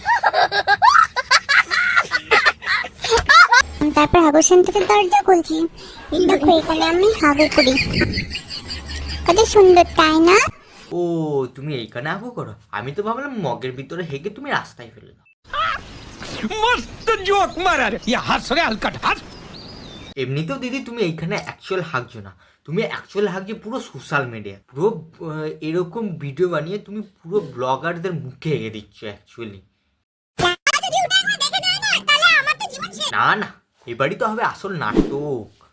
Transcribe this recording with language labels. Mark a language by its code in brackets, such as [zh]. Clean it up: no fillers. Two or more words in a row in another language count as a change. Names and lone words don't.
[bn] তারপর হাগু সেন্টারের দরজা খুলছি। দেখো এখানে আমি হাগু করি, কত সুন্দর তাই না? ও, তুমি এইখানে হাগু করো? আমি তো ভাবলাম মগের ভিতরে হেগে তুমি রাস্তায় ফেলে দাও। [hi] मस्त जोक मारा रे ये हंस रे हलकट हंस। [bn] এমনিতেও দিদি তুমি এইখানে অ্যাকচুয়াল হাগছো না, তুমি অ্যাকচুয়াল হাগছো পুরো [en] social media, [bn] পুরো এরকম ভিডিও বানিয়ে তুমি পুরো ব্লগারদের মুখে এগিয়ে দিচ্ছ অ্যাকচুয়ালি। না না, এবারই তো হবে আসল নাটক।